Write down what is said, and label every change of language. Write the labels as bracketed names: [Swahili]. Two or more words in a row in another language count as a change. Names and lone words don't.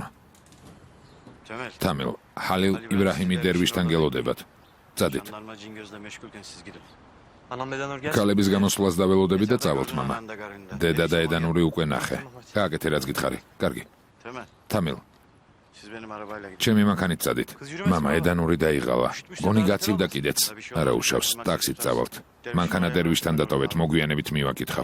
[Georgian] Temel. თამილ, ჰალილ იბრაჰიმი დერვიშთან გელოდებათ. წადით. [Turkish] Jandarma Cingöz'le meşgulken siz gidin. Anam neden oraya? [Georgian] ქალების გამოსვლას დაველოდები და წავალთ მამა. დედა და ედანური უკვე ნახე. გააკეთე რაც გითხარი. კარგი. Temel. თამილ, [Turkish] Siz benim arabayla gidin. [Georgian] ჩემი მანქანით წადით. მამა ედანური დაიღალა. გონი გაცივდა კიდეც. არა უშავს, ტაქსით წავალთ. მანქანა დერვიშთან დატოვეთ, მოგვიანებით მივაკითხავ.